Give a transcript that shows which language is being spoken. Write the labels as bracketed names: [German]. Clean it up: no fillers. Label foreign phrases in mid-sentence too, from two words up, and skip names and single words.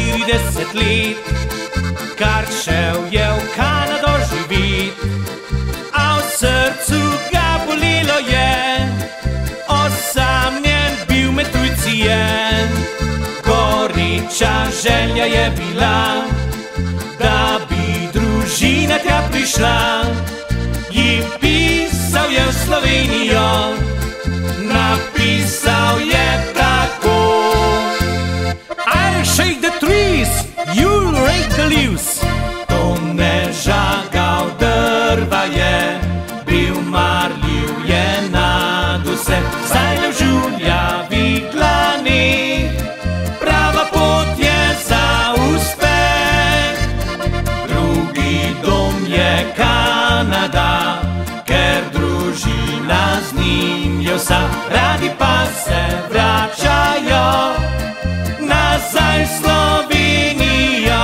[Slovenian] 30 let, kar šel je v Kanado živit, a v srcu ga bolelo je, osamljen bil med tujci je. Goreča želja je bila, da bi družina tja prišla, ji pisal je v Slovenijo, napisal je tako. [English] I'll shake the trees, you'll rake the leaves. [Slovenian] To ne žagal drva je, bil marljiv je nad vse, zdaj le v žuljavi dlani, prava pot je za uspeh. Drugi dom je Kanada, ker družina z njim je vsa, radi pa se vračajo nazaj v Slovenijo.